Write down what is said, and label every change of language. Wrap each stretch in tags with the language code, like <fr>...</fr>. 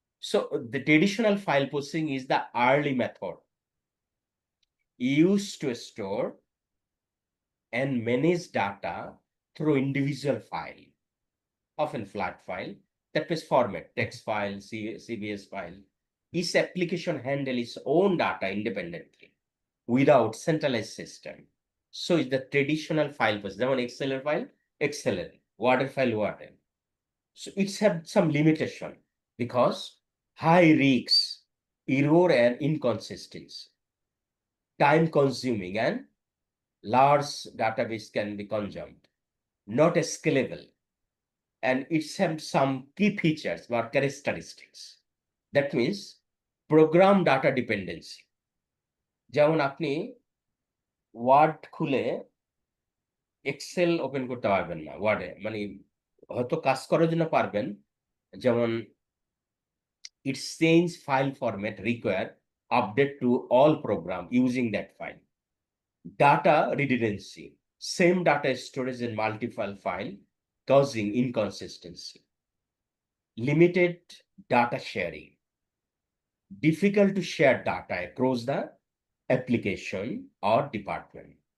<en>So the traditional file processing is the early method used to store and manage data through individual file, often flat file, that means format, text file, CBS file. Each application handle its own data independently without centralized system. So it's the traditional file processing.</en> <bn>যেমন এক্সেলের file এক্সেলের, ওয়ার্ডের file ওয়ার্ডের।</bn> <en>So it's have some limitation because high risks, error and inconsistency. time consuming, and large database can be consumed, not scalable, and it has some key features or characteristics. That means program data dependency.</en> <bn>যেমন আপনি word খুলে Excel open করতে পারবেন না ওয়ার্ডে, মানে হয়তো কাজ করার জন্য পারবেন, যেমন</bn> <en>its change file format require update to all program using that file. Data redundancy, same data storage in multiple file causing inconsistency. Limited data sharing, difficult to share data across the application or department.</en>